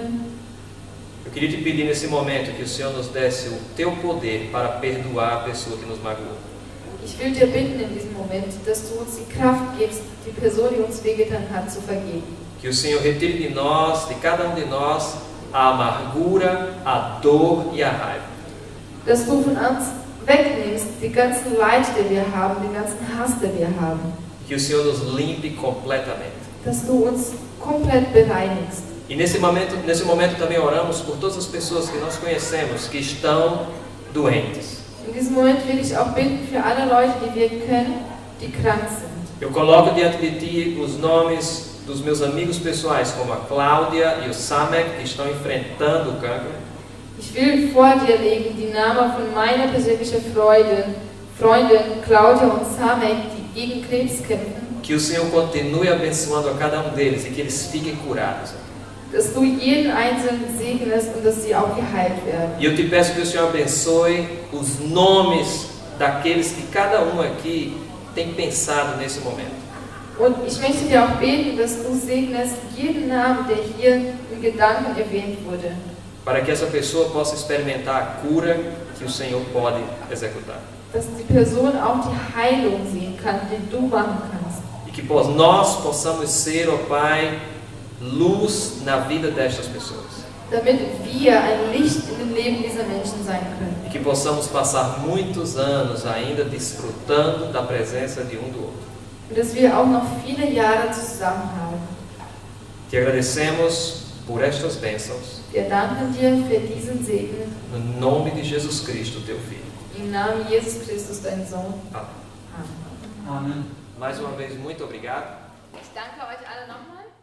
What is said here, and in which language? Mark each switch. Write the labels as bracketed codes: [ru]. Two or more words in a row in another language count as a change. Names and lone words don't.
[pt] eu queria te pedir nesse momento que o Senhor nos desse o teu poder para perdoar a pessoa que nos magoou. [de] ich will dir bitten in diesem Moment, dass du uns die Kraft gibst, die Person, die uns wehgetan hat, zu vergeben. [pt] Que o Senhor retire de nós, de cada um de nós, a amargura, a dor e a raiva. [de] Dass du von uns wegnimmst die ganzen Leid, die wir haben, den ganzen Hass, den wir haben. [pt] Que o Senhor nos limpe completamente. [de] Dass du uns komplett bereinigst. [pt] E nesse momento também oramos por todas as pessoas que nós conhecemos que estão doentes. [de] In diesem Moment will ich auch bitten für alle Leute, die wir kennen, die krank sind. [pt] Eu coloco diante de Ti os nomes dos meus amigos pessoais, como a Cláudia e o Samek, que estão enfrentando o cancro. [de] Ich will vor dir legen die Namen von meiner persönlichen Freundin Claudia und Samek, die gegen Krebs kämpfen. [pt] Que o Senhor continue abençoando a cada um deles e que eles fiquem curados. [de] Dass du jeden Einzelnen segnest und dass sie auch geheilt werden. [pt] E eu te peço que o Senhor abençoe os nomes daqueles que cada um aqui tem pensado nesse momento. [de] Und ich möchte dir auch beten, dass du segnest jeden Namen, der hier in Gedanken erwähnt wurde. [pt] Para que essa pessoa possa experimentar a cura que o Senhor pode executar. [de] Dass die Person auch die Heilung sehen kann, die du machen kannst. [pt] E que nós possamos ser, ó Pai, luz na vida destas pessoas. [de] Damit wir ein Licht in dem Leben dieser Menschen sein können. [pt] E que possamos passar muitos anos ainda desfrutando da presença de um do outro. [de] Und dass wir auch noch viele Jahre zusammen haben. [pt] Te agradecemos por estas bênçãos, [de] Wir danken dir für diesen Segen. [pt] no nome de Jesus Cristo, teu Filho. [de] Im Namen Jesus Christus, dein Sohn. [pt] Amém. [de] Amen. Amen. [pt] Mais uma vez, muito obrigado. [de] Ich danke euch alle nochmal.